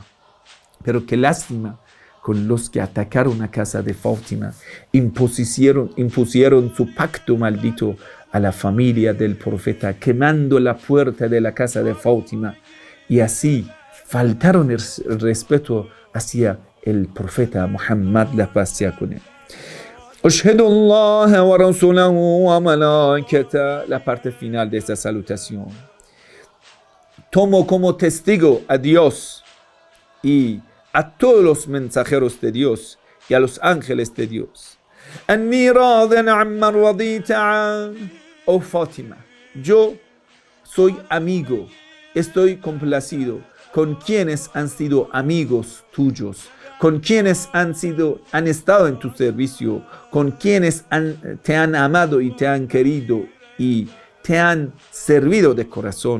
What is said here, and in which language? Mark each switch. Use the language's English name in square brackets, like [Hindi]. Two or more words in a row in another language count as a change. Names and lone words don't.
[Spanish] Pero qué lástima con los que atacaron a casa de Fátima, impusieron su pacto maldito a la familia del profeta, quemando la puerta de la casa de Fátima, y así faltaron el respeto hacia el profeta Muhammad, la paz sea con él. [Arabic] أشهد الله ورسوله وملائكته. [Spanish] La parte final de esta salutación. Tomo como testigo a Dios y a todos los mensajeros de Dios y a los ángeles de Dios. [Arabic] أني راض عمن رضيت عنه. [Spanish] Oh Fátima, yo soy amigo, estoy complacido con quienes han sido amigos tuyos, con quienes han estado en tu servicio, con quienes te han amado y te han querido y te han servido de corazón.